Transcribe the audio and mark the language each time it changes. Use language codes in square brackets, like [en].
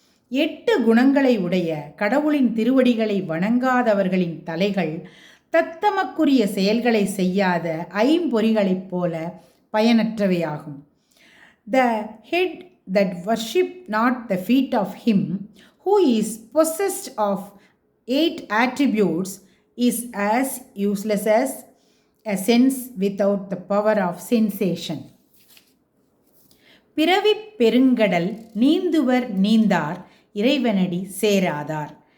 [ta] 8 குணங்களை உடைய கடவுளின் திருவடிகளை வணங்காதவர்களின் தலைகள் தத்தமக்குரிய செயல்களை செய்யாத ஐம்பொறிகளைப் போல பயனற்றவையாகும். [en] The head that worship not the feet of him who is possessed of 8 attributes is as useless as a sense without the power of sensation. [ta] பிறவிப் பெருங்கடல் நீந்துவர் நீந்தார் இறைவனடி சேராதார்.